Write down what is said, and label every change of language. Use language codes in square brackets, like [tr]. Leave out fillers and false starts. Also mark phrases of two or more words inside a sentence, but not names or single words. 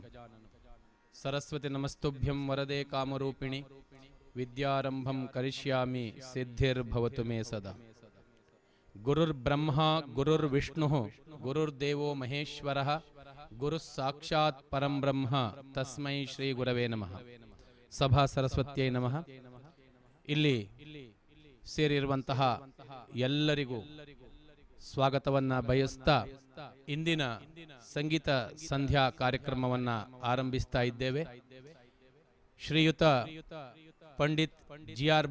[sa] सरस्वती नमस्तुभ्यं वरदे कामरूपिणि विद्यारंभं करिष्यामि सिद्धिर्भवतु मे सदा। गुरुर्ब्रह्मा गुरुर्विष्णुः गुरुर्देवो महेश्वरः गुरुः साक्षात् परं ब्रह्म तस्मै श्री गुरवे नमः। ಸಭಾ ಸರಸ್ವತ್ಯೈ ನಮಃ. [kn] ಇಲ್ಲಿ ಸೇರಿರುವಂತಹ ಎಲ್ಲರಿಗೂ ಸ್ವಾಗತವನ್ನ ಬಯಸ್ತಾ ಇಂದಿನ ಸಂಗೀತ ಸಂಧ್ಯಾ ಕಾರ್ಯಕ್ರಮವನ್ನ ಆರಂಭಿಸ್ತಾ ಇದ್ದೇವೆ. ಶ್ರೀಯುತ ಪಂಡಿತ್ ಜಿ.ಆರ್.